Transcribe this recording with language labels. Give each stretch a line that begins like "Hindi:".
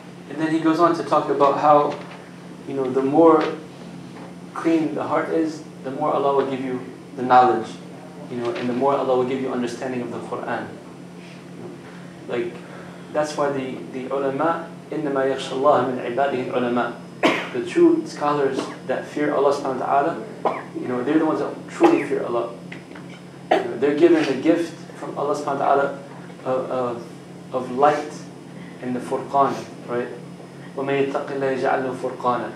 English: And then he goes on to talk about how, the more clean the heart is, the more Allah will give you the knowledge, and the more Allah will give you understanding of the Quran. That's why the ulama,
Arabic: إِنَّمَا يَخْشَى اللَّهَ مِنْ عِبَادِهِ الْعُلَمَاء.
English: The true scholars that fear Allah subhanahu wa ta'ala, they're the ones that truly fear Allah. They're given the gift from Allah subhanahu wa ta'ala of light in the Furqan, right?
Arabic: وَمَن يَتَّقِ اللَّهَ يَجْعَلْ لَهُ فُرْقَانًا.